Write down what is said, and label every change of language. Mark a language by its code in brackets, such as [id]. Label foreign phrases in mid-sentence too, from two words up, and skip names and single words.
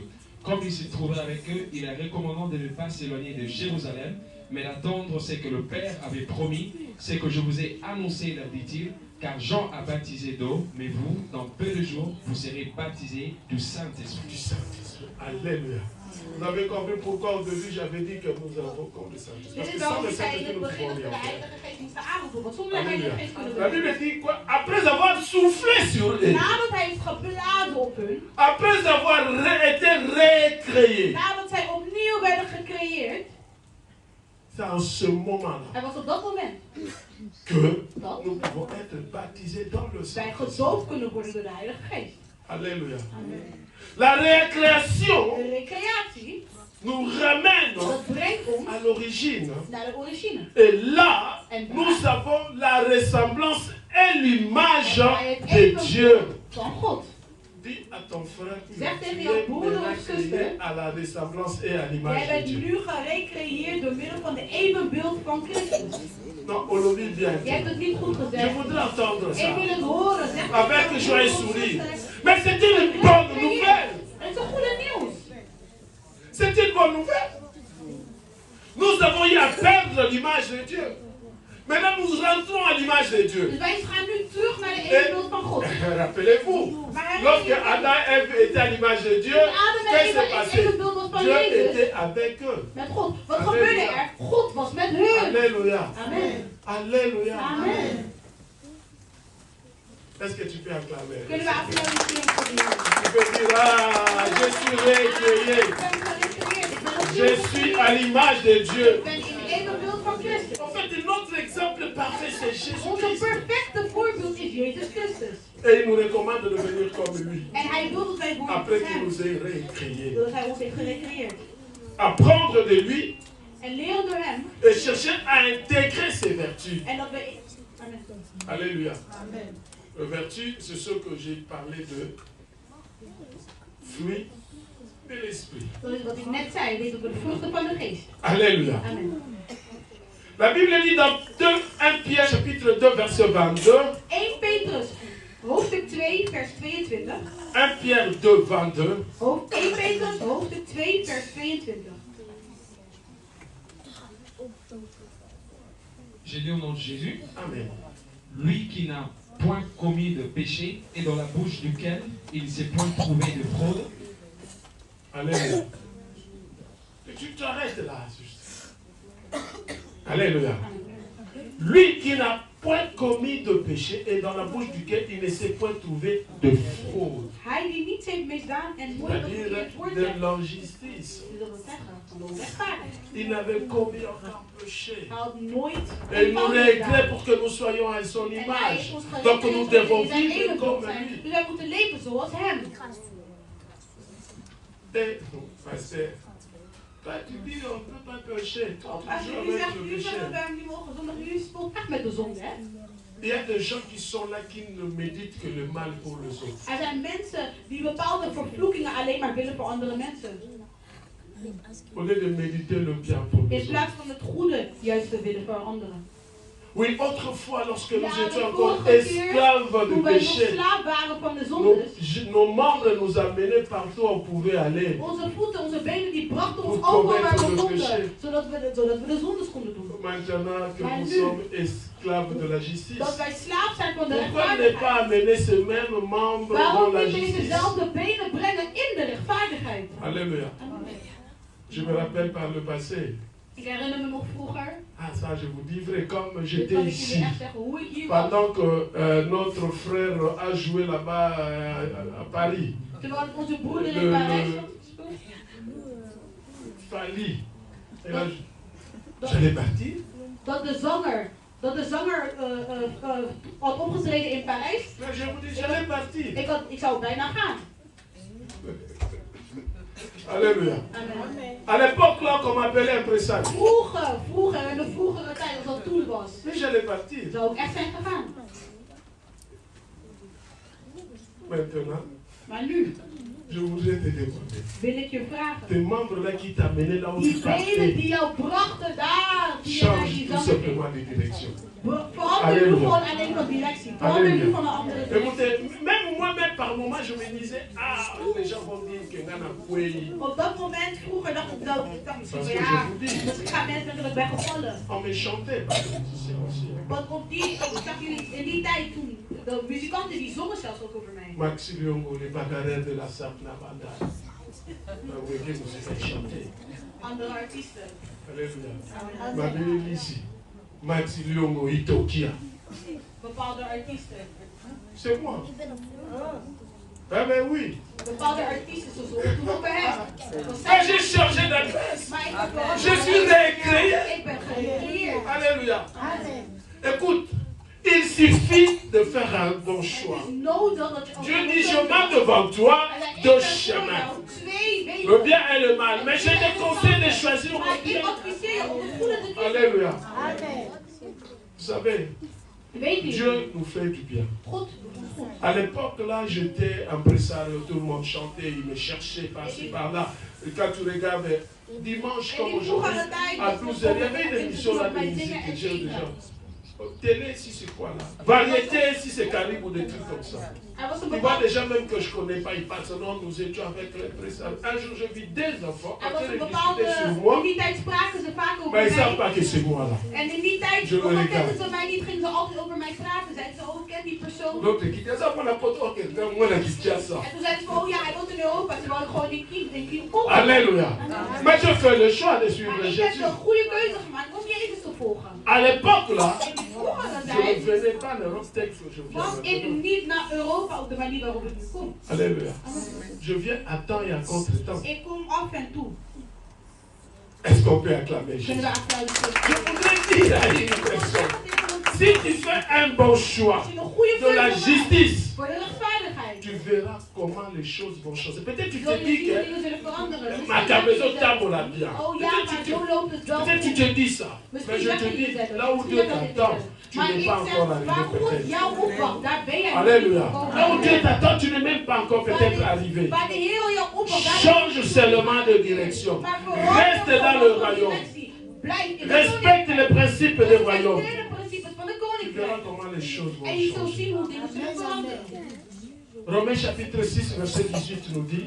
[fr] Comme il se trouvait avec eux, il leur recommandant de ne pas s'éloigner de Jérusalem, mais d'attendre ce que le Père avait promis, ce que je vous ai annoncé, leur dit-il, car Jean a baptisé d'eau, mais vous, dans peu de jours, vous serez baptisés du Saint-Esprit. Du Saint-Esprit. Alléluia. Vous avez compris pourquoi au début j'avais dit que nous avons comme le Saint-Esprit. Parce Dit que [nl] is [fr] sans [nl] waarom [fr] le [nl] ik zei in [fr] Saint-Esprit, [nl] het [fr] nous [nl] begin [fr] pouvons [nl] dat we [fr] rien de faire. [nl] Heilige Geest moesten aanroepen. Want zonder de [fr] Alléluia. [nl] Heilige Geest kunnen we [fr] La [nl] het [fr] Bible [nl] niet. [fr] dit quoi? Après avoir soufflé sur eux, [nl] Nadat hij heeft geblazen op hun, [fr] après avoir été récréés, [nl] nadat zij opnieuw werden gecreëerd, [fr] c'est en ce moment-là [nl] het was op dat moment [fr] que [nl] dat [fr] nous pouvons être baptisés dans le [nl] wij [fr] Saint-Esprit. [nl] gedoopt kunnen worden door de Heilige Geest. [fr] Alléluia. Amen. La récréation [nl] De recreatie, [fr] nous ramène [nl] dat brengt ons [fr] à l'origine. [nl] naar de origine. [fr] Et là, [nl] En [fr] nous [nl] daar [fr] avons la ressemblance et l'image [nl] wij het [fr] de Dieu. [nl] evenbeeld van God. [fr] Dis à ton frère que [nl] Zeg [fr] tu [nl] tegen [fr] es [nl] jouw broeder [fr] maintenant [nl] of zuster, [fr] créé à la ressemblance et à [nl] jij [fr] l'image de [nl] bent [fr] Dieu. [nl] nu gerecreëerd door middel van de evenbeeld van Christus. [fr] Non, on le vit bien. [nl] Je hebt het niet goed [fr] Je [nl] gezegd. [fr] voudrais entendre [nl] Ik [fr] ça. [nl] wil het horen. Zeg [fr] Avec [nl] het [fr] joie et [nl] tegen [fr] sourire. [nl] jouw zuster. [fr] Mais c'est une bonne nouvelle. [nl] Het is een goede nieuws. [fr] C'est une bonne nouvelle. Nous avons eu à perdre l'image de Dieu. Maintenant, nous rentrons à l'image de Dieu. [nl] Dus wij gaan nu terug naar de evenbeeld van God. [fr] Rappelez-vous, lorsque Adam et Ève étaient à l'image de Dieu, qu'est-ce qui s'est passé? Dieu était avec eux. [nl] Met God. Wat gebeurde er? God was met hun. [fr] Alléluia. Amen. Alléluia. Amen. Est-ce que tu peux acclamer? [nl] Kunnen we applaudisseren voor die jongen? [fr] Tu peux dire, ah, je suis récréé. [nl] Ik ben gerecreëerd. Ik ben [fr] Je [nl] opnieuw [fr] suis [nl] gecreëerd. [fr] à l'image de Dieu. [nl] Ik ben in het evenbeeld van Christus. [fr] En fait, notre exemple parfait, c'est [nl] Onze [fr] Jésus-Christ. [nl] perfecte voorbeeld is Jezus Christus. [fr] Et il nous recommande de devenir comme lui. [nl] En hij wil dat wij worden [fr] Après [nl] als [fr] qu'il [nl] hem. [fr] nous ait récréés. [nl] Doordat hij ons heeft gerecreëerd. [fr] Apprendre de lui [nl] En leren door hem. [fr] et chercher à intégrer ses vertus. [nl] En dat we... [fr] Amen. Alléluia. Amen. Les vertus, c'est ce que j'ai parlé de fruits de l'esprit. [nl] Dat is wat ik net zei. Dit over de vruchten van de geest. [fr] Alléluia. Amen. La Bible dit dans 1 Pierre chapitre 2 verset 22. [nl] 1 Petrus, hoofdstuk 2, vers 22. [fr] 1 Pierre 2, 22. [nl] 1 Petrus, hoofdstuk 2, vers 22. [fr] J'ai lu au nom de Jésus. Amen. Lui qui n'a point commis de péché et dans la bouche duquel il ne s'est point trouvé de fraude. Alléluia. Tu t'arrêtes là, juste. Alléluia. Lui qui n'a point commis de péché et dans la bouche duquel il ne s'est point trouvé de fraude. [nl] Hij die niets heeft misdaan en nooit een [fr] C'est-à-dire [nl] verkeerd woord [fr] de [nl] zegt. [fr] l'injustice. [nl] Dus dat wil zeggen, van de onrechtvaardigheid. [fr] Il n'avait commis aucun péché. [nl] Hij had nooit [fr] Et il nous [nl] fout [fr] l'a écrit [nl] gedaan. [fr] pour que nous soyons à son [nl] En hij [fr] image. [nl] heeft ons [fr] Donc [nl] gegeven [fr] nous [nl] dat [fr] devons [nl] we in zijn [fr] vivre [nl] evenbeeld [fr] comme [nl] zijn. [fr] lui. [nl] Dus wij moeten leven zoals hem. [fr] Et, pasteur, toi tu dis on ne peut pas pécher. Toi, [nl] Als [fr] tu [nl] je [fr] joues [nl] nu [fr] avec [nl] zegt, [fr] le [nl] nu [fr] péché. [nl] zullen wij niet mogen zondigen, nu speelt echt met de zonde, hè? [fr] Il y a des gens qui sont là qui ne méditent que le mal pour les autres. [nl] Er zijn mensen die bepaalde vervloekingen alleen maar willen voor andere mensen. [fr] Au lieu de méditer le bien pour [nl] In [fr] les autres. [nl] plaats van het goede juist te willen voor anderen. [fr] Oui, autrefois, lorsque nous [nl] Ja, [fr] étions [nl] de [fr] encore [nl] vorige keer, [fr] esclaves [nl] Toen [fr] du [nl] wij nog [fr] péché, [nl] slaaf waren van de zondes, [fr] nos membres nous amenaient partout où on pouvait aller. [nl] onze voeten, onze benen, die brachten ons [fr] Pour [nl] overal waar we [fr] commettre le [nl] konden. [fr] péché. [nl] Zodat we de zondes konden doen. [fr] Maintenant que [nl] Maar [fr] nous [nl] nu- [fr] sommes esclaves de la justice, [nl] Dat wij slaaf zijn van de [fr] pourquoi ne pas [nl] rechtvaardigheid. [fr] amener ce même membre dans [nl] Waarom [fr] la [nl] niet [fr] justice? [nl] dezezelfde benen brengen in de rechtvaardigheid? [fr] Alléluia. Je me rappelle par le passé. [nl] Ik herinner me nog vroeger, [fr] Ah, ça, je vous dis vrai, comme [nl] dit [fr] j'étais [nl] kan ik [fr] ici, [nl] jullie echt zeggen hoe ik hier was. [fr] pendant que notre frère a joué là-bas à Paris, [nl] Terwijl onze broeder [fr] Le- [nl] in Parijs [fr] le- [nl] had gespeeld. [fr] Fali, et là, j'allais partir. [nl] Dat de zanger had opgetreden in Parijs. [fr] Mais je vous dis, j'allais partir. [nl] Ik zou bijna gaan. [fr] Alléluia. Amen. À l'époque, là, qu'on m'appelait impresario. [nl] Vroeger, in de vroegere tijd, als dat toen was, [fr] Mais j'allais partir. [nl] zou ik echt zijn gegaan. [fr] Maintenant, [nl] Maar nu [fr] je voudrais te demander. [nl] wil ik je vragen. [fr] Tes membres là qui t'amenaient là où [nl] Die [fr] tu [nl] benen [fr] partais, [nl] die jou brachten daar, die je naar [fr] change [nl] die [fr] tout [nl] zanger ging. [fr] simplement de direction. [nl] Verander nu [fr] Alléluia. [nl] gewoon alleen van directie. Verander nu van een andere directie. [fr] Écoutez, même moi-même par moment, je me disais, ah, les gens vont dire que Nana Kouei. [nl] Op dat moment, vroeger dacht ik dat, misschien [fr] Parce [nl] van [fr] que je [nl] ja, [fr] vous dis, [nl] dus gaan mensen denken dat ik ben gevallen. [fr] on me chantait par les musiciens aussi. [nl] Want ik zag jullie in die tijd toen, de muzikanten die zongen zelfs ook over mij. [fr] Maxi Lyongo, les bagarres de la Sapna Banda. Oui, que vous avez chanté. [nl] Andere artiesten. [fr] Alléluia. Mabé Lisi, Maxi Lyongo, Itokia. [nl] Bepaalde artiesten. [fr] C'est moi. Ah ben oui. [nl] Bepaalde artiesten, ze zongen toen ook bij hem. [fr] Ah, j'ai changé d'adresse. [nl] Maar ik heb wel- [fr] Je suis récréé. [nl] Ik ben gerecreëerd. [fr] Alléluia. Écoute, il suffit de faire un bon choix. [nl] Het is nodig dat je ook- [fr] Dieu dit, je mets devant toi [nl] Hij zei, ik [fr] deux [nl] ben voor [fr] chemins. [nl] jou twee wegen. [fr] Le bien et le mal. Mais je te conseille de choisir [nl] Maar [fr] le [nl] ik [fr] bien. [nl] adviseer je om het goede te kiezen. [fr] Alléluia. Vous savez, [nl] Weet je, [fr] Dieu nous fait du bien. [nl] God doet ons goed. [fr] À l'époque, là, j'étais impresario, tout le monde chantait, il me cherchait par-ci, par-là. Et quand tu regardes, dimanche comme [nl] En die vroegere [fr] aujourd'hui, [nl] tijd, [fr] à 12h, il y avait une émission là de musique que j'ai déjà. Télé, si c'est quoi là? Variété, si c'est Caribe ou des trucs comme ça. [nl] Er was een [fr] Tu vois [nl] bepaalde, [fr] des gens même que je connais pas, ils passent, non, nous étions avec l'impresario. Un jour, je vis des enfants, [nl] er was [fr] après [nl] een [fr] ils [nl] bepaalde, [fr] discutaient sur moi, [nl] in die tijd spraken ze vaak over [fr] mais ils ne savent [nl] mij. [fr] pas que c'est moi là. [nl] En in die tijd, [fr] Je [nl] ook al [fr] me [nl] kenden [fr] regarde. [nl] ze mij niet, gingen ze altijd over mij praten. Zeiden ze, oh, ik ken die persoon. [fr] L'autre qui dit, ça, moi, la pote, ok, moi, la qui tient ça. [nl] En toen zeiden ze van, oh ja, hij woont in Europa. Ze wouden gewoon in Kiem komen. [fr] Alléluia. Mais je fais le choix de suivre [nl] Maar ik heb [fr] Jésus. [nl] een goede keuze gemaakt om Jezus te volgen. [fr] À l'époque là, [nl] In die vroegere [fr] je ne [nl] tijd [fr] venais pas en Europe tel que je viens [nl] was ik [fr] maintenant. [nl] niet naar Europa op de manier waarop ik nu kom. [fr] Alléluia. Je viens à temps et à contre-temps. [nl] Ik kom af en toe. [fr] Est-ce qu'on peut acclamer Jésus? [nl] Kunnen we applaudisseren? [fr] Je voudrais dire à une personne, si tu fais un bon choix [nl] Als je een goede [fr] de la [nl] keuze maakt [fr] justice, [nl] voor de rechtvaardigheid, [fr] tu verras comment les choses vont changer. Peut-être tu [nl] zul [fr] te [nl] je [fr] dis [nl] zien hoe [fr] que [nl] dingen zullen veranderen. [fr] ma [nl] Misschien [fr] cabeza [nl] denk je [fr] table là bien. [nl] zelf, oh ja, maar zo loopt het wel [fr] Peut-être tu [nl] goed. [fr] te dis ça. Mais [nl] Misschien [fr] je [nl] zeg [fr] te [nl] je [fr] dis, [nl] jezelf, [fr] là où [nl] misschien [fr] Dieu [nl] zeg je [fr] t'attend, [nl] jezelf. [fr] tu [nl] Maar [fr] n'es [nl] ik [fr] pas encore [nl] zeg, waar [fr] arrivé [nl] God [fr] peut-être. [nl] jou opwacht, daar ben jij nog [fr] Alléluia. [nl] niet [fr] Là où Dieu [nl] gekomen. [fr] t'attend, tu n'es même pas encore peut-être arrivé. [nl] Waar de Heer jou op op [fr] Change seulement de direction. Reste dans le royaume. Respecte les principes du royaume. Tu verras comment les choses vont [nl] En je zult [fr] changer. [nl] zien hoe dingen zullen veranderen. [fr] Romains chapitre 6, verset 18 nous dit,